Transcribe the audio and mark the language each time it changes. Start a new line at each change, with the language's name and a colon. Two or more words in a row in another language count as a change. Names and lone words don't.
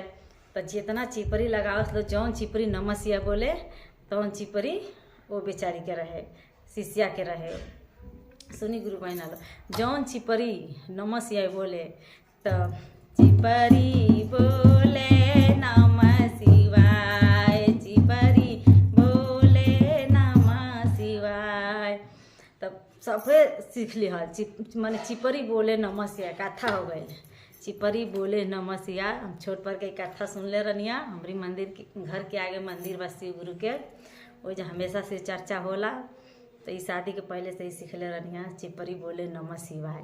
Bhojpuri: तो जितना चिपरी लगावस लो, जौन चिपरी
Sanskrit: नमः शिवाय
Bhojpuri: बोले तौन चिपरी वो बेचारी के रहे, शिष्या के रहे। सुनी गुरु बहना लो, जौन चिपरी
Sanskrit: नमः शिवाय
Bhojpuri: बोले तो चिपरी बोले
Sanskrit: नमः शिवाय,
Bhojpuri: चिपरी बोले
Sanskrit: नमः शिवाय।
Bhojpuri: तब सबे सीख ली हल माने चिपरी बोले
Sanskrit: नमः शिवाय
Bhojpuri: कथा हो गई चिपरी बोले
Sanskrit: नमः शिवाय।
Bhojpuri: हम छोट पर के कथा सुनले रहनिया। हमारी मंदिर के घर के आगे मंदिर बा शिव गुरु के, वो जो हमेशा से चर्चा होला। तो इस शादी के पहले से ही सीखले रहनिया चिपरी बोले
Sanskrit: नमः शिवाय।